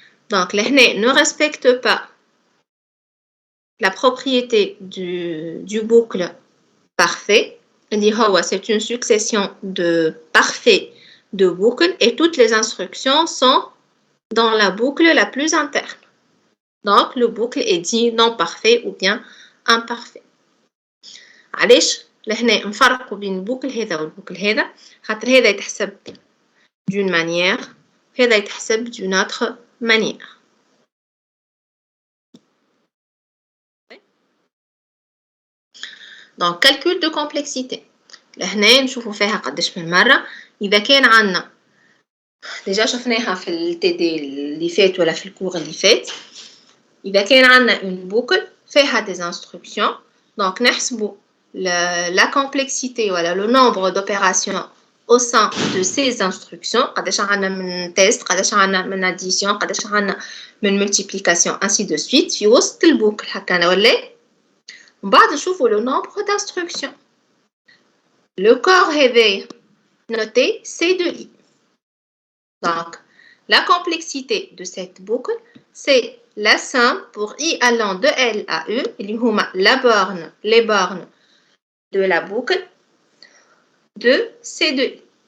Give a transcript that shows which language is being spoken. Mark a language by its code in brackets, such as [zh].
[fr] Donc, [ar] لهنا [fr] ne respecte pas la propriété du boucle parfait. C'est une succession de parfaits de boucles et toutes les instructions sont dans la boucle la plus interne. Donc, le boucle est dit non parfait ou bien imparfait. [ar] علاش لهنا نفرقوا بين البوكل هذا والبوكل هذا؟ خاطر هذا يتحسب [fr] d'une manière, [ar] هذا يتحسب [fr] d'une autre manière. Donc, calcul de complexité. [ar] لهنا نشوفوا فيها قداش من مرة. إذا كان عندنا déjà شفناها في التدي اللي فات ولا في الكور اللي فات. إذا كان عندنا [fr] une boucle فيها des instructions. Donc, [ar] نحسبوا [fr] la complexité ولا le nombre d'opérations au sein de ces instructions. [ar] قداش عندنا من test, قداش عندنا من addition, قداش عندنا من multiplication, [fr] ainsi de suite. [ar] في وسط البوكل هكذا ولا ومن بعد نشوفوا le nombre d'instructions. [fr] Le corps [ar] هذا [fr] noté C2I. Donc, la complexité de cette boucle, c'est la somme pour I allant de L à U, les bornes de la boucle de C2I.